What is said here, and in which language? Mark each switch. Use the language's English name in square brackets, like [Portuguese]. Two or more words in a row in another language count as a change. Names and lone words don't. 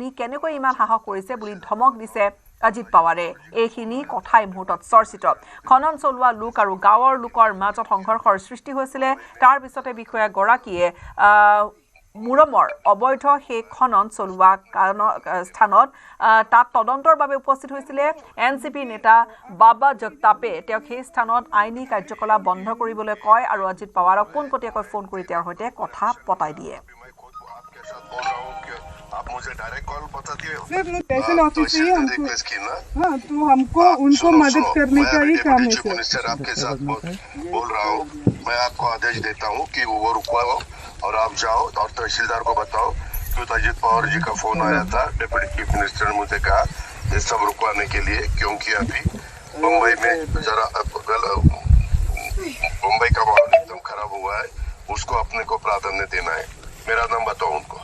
[Assamese] কেনেকৈ ইমান সাহস কৰিছে বুলি ধমক দিছে অজিত পাৱাৰে এইখিনি কথাই মুহূৰ্তত চৰ্চিত খনন চলোৱা লোক আৰু গাঁৱৰ লোকৰ মাজত সংঘৰ্ষৰ সৃষ্টি হৈছিলে তাৰ পিছতে বিষয়াগৰাকীয়ে মুৰমৰ অবৈধ সেই খনন চলোৱা স্থানত তাত তদন্তৰ বাবে উপস্থিত হৈছিলে এনচিপি নেতা বাবা জগতাপে তেওঁক সেই স্থানত আইনী কাৰ্যকলাপ বন্ধ কৰিবলৈ কয় আৰু অজিত পাৱাৰক পোনপটীয়াকৈ ফোন কৰি তেওঁৰ সৈতে কথা পতাই দিয়ে [Hindi] आप मुझे डायरेक्ट कॉल बता दिए सर नेशनल ऑफिस से हाँ तो हमको उनको मदद करने का ही काम है सर आपके साथ बोल रहा हूँ मैं आपको आदेश देता हूँ कि वो रुकवाओ और आप जाओ और तहसीलदार को बताओ कि अजित पवार जी का फोन आया था डिप्टी चीफ मिनिस्टर ने मुझे कहा ये सब रुकवाने के लिए क्योंकि अभी मुंबई में जरा मुंबई का माहौल एकदम खराब हुआ है उसको अपने को प्राधान्य देना है मेरा नाम बताओ उनको